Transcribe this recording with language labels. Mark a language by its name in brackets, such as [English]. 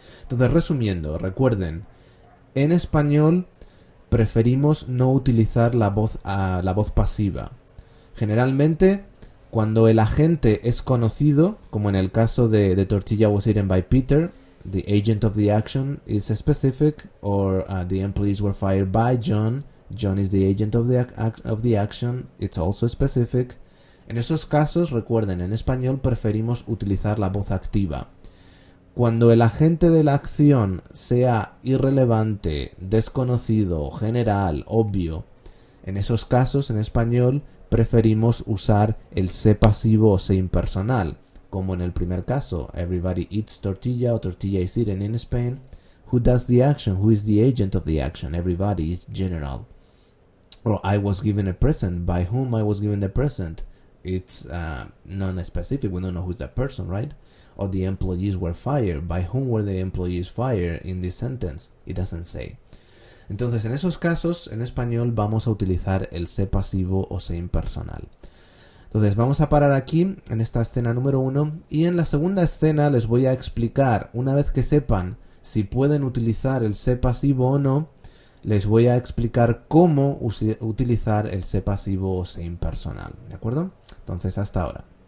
[Spanish] Entonces, resumiendo, recuerden, en español preferimos no utilizar la voz pasiva. Generalmente, cuando el agente es conocido, como en el caso de [English] The Tortilla was eaten by Peter, the agent of the action is specific, or the employees were fired by John. John is the agent of the action, it's also specific. [Spanish] En esos casos, recuerden, en español preferimos utilizar la voz activa. Cuando el agente de la acción sea irrelevante, desconocido, general, obvio, en esos casos, en español, preferimos usar el sé pasivo o sé impersonal, como en el primer caso, [English] everybody eats tortilla [Spanish] o [English] tortilla is eaten in Spain. Who does the action? Who is the agent of the action? Everybody is general. Or I was given a present. By whom I was given the present? It's non-specific. We don't know who's that person, right? Or the employees were fired. By whom were the employees fired in this sentence? It doesn't say. [Spanish] Entonces, en esos casos, en español vamos a utilizar el sé pasivo o sé impersonal. Entonces, vamos a parar aquí en esta escena número 1 y en la segunda escena les voy a explicar, una vez que sepan si pueden utilizar el sé pasivo o no, les voy a explicar cómo utilizar el sé pasivo o sé impersonal. ¿De acuerdo? Entonces, hasta ahora.